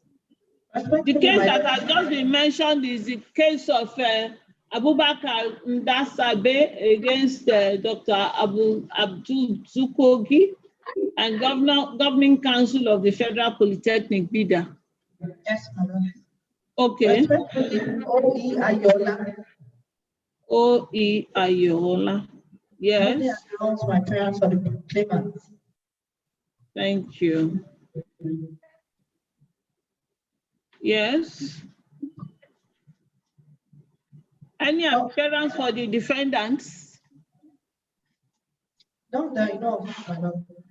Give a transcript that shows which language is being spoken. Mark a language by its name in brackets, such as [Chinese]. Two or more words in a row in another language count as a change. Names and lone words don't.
[English] The case that has just been mentioned is the case of Abubakar Ndasabe against Dr. Abdul Zukogi and Governing Council of the Federal Polytechnic, Bida. Yes, madam. Okay. O.E. Ayola. O.E. Ayola. Yes. My parents for the claimants. Thank you. Yes. Any appearance for the defendants? No, that I know of, madam.